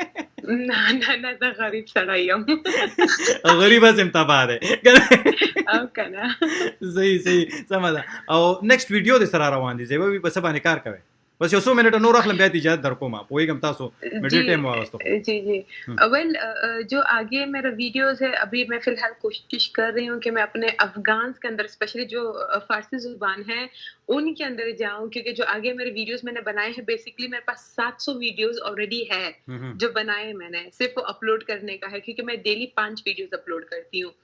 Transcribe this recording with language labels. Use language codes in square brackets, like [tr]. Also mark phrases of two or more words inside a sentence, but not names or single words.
[ps] نه زه غریب سړی یم, غریب هسې تباه دی او که نه. صحیح سمه ده. او نیکسټ ویډیو دې سره روان دي, زیبا بي په څه باندې کار کوئ؟ بس یو څو منټه نور اخلم بیا اجازت در کوم, پوهېږم تاسو مې ډېر ټایم واغستو. [ur] جی ویل جو آگے میرا ویڈیوز ہے, ابھی میں فی الحال کوشش کر رہی ہوں کہ میں اپنے افغانس کے اندر اسپیشلی جو فارسی زبان ہے ان کے اندر جاؤں, کیونکہ جو آگے میرے ویڈیوز میں نے بنائے ہیں, بیسکلی میرے پاس 700 ویڈیوز آلریڈی ہے جو بنائے میں نے, صرف وہ اپلوڈ کرنے کا ہے, کیونکہ میں ڈیلی 5 ویڈیوز اپلوڈ کرتی ہوں.